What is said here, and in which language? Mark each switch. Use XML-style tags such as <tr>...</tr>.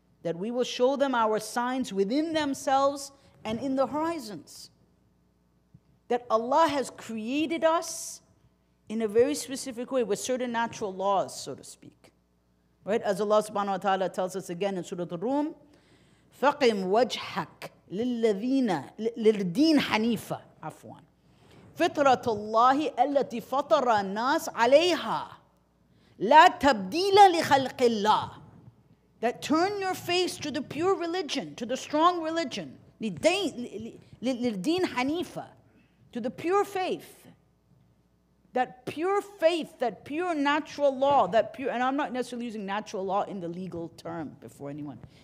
<en>That we will show them our signs within themselves and in the horizons. That Allah has created us in a very specific way with certain natural laws, so to speak. Right? As Allah subhanahu wa ta'ala tells us again in Surah Al-Rum,</en> <ar>فَقِمْ وَجْحَكَ لِلْدِينِ حَنِيفًا عفوا فِطْرَةَ اللَّهِ الَّتِي فَطَرَ النَّاسَ عَلَيْهَا لَا تَبْدِيلَ لِخَلْقِ اللَّهِ.</ar> <en>That turn your face to the pure religion, to the strong religion,</en> <ar>لِلْدِينِ حَنِيفًا,</ar> <en>to the pure faith. That pure faith, that pure natural law, that pure, and I'm not necessarily using natural law in the legal term before anyone.</en>